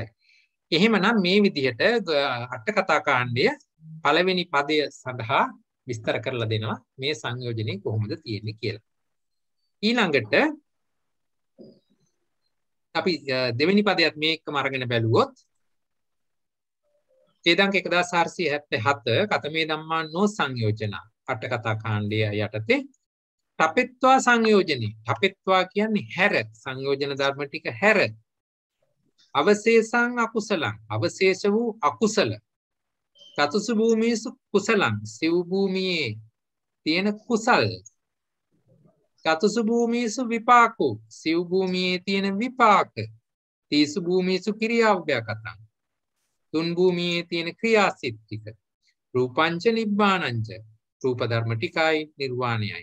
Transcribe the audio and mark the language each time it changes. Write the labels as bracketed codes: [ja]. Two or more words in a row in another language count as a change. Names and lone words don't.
[si] එහෙමනම් මේ විදිහට අට කතා කාණ්ඩය පළවෙනි පදය සඳහා විස්තර කරලා දෙනවා මේ සංයෝජනේ කොහොමද තියෙන්නේ කියලා. ඊළඟට අපි දෙවෙනි පදයට මේකම අරගෙන බැලුවොත් ඡේදංක 1477 [pi] කතමේ ධම්මා නෝ සංයෝජන [si] අට කතා කාණ්ඩය යටතේ [pi] තපෙත්වා සංයෝජනේ. [si] තපෙත්වා කියන්නේ හැර සංයෝජන ධර්ම ටික හැර [pi] අවශේෂං අකුසලං [si] අවශේෂ වූ අකුසල [pi] චතුසු භූමිසු කුසලං [si] සිව් භූමියේ තියෙන කුසල් [pi] චතුසු භූමිසු විපාකෝ [si] සිව් භූමියේ තියෙන විපාක [pi] තීසු භූමිසු ක්‍රියාව්‍යකතං [si] තුන් භූමියේ තියෙන ක්‍රියාසිත ටික [pi] රූපංච නිබ්බානංච [si] රූප ධර්ම ටිකයි නිර්වාණයයි.